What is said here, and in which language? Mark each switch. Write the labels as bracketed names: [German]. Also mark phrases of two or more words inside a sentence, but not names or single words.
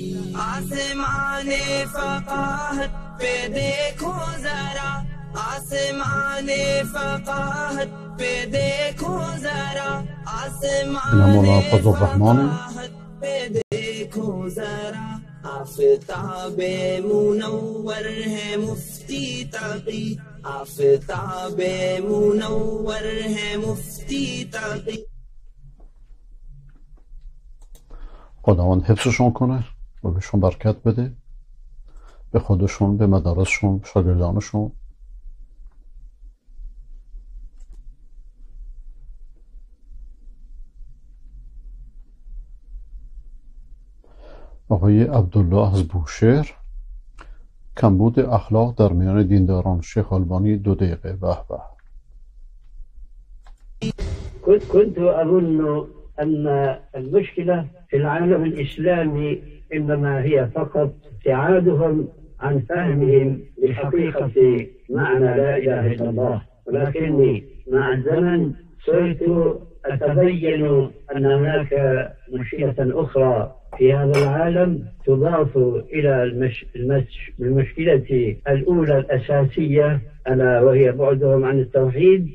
[Urdu] آسمانِ فقاہت پہ دیکھو ذرا، آسمانِ فقاہت پہ دیکھو ذرا، آسمانِ فقاہت پہ دیکھو ذرا. آفتابِ منور ہے مفتی تقی، آفتابِ منور ہے مفتی تقی. [Persian] خداوند حفظشون کنه و بهشون برکت بده. به خودشون، به مدارسشون، شاگردانشون. آقای عبدالله از بوشهر: کمبود اخلاق در میان دینداران. شیخ البانی 2 دقیقه. به به. [Arabic] كنت أظن أن المشكلة في العالم الإسلامي إنما هي فقط ابتعادهم عن فهمهم لحقيقة معنى لا إله إلا الله، ولكني مع الزمن صرت أتبين أن هناك مشكلة أخرى في هذا العالم تضاف إلى المشكلة الأولى الأساسية، ألا وهي بعدهم عن التوحيد.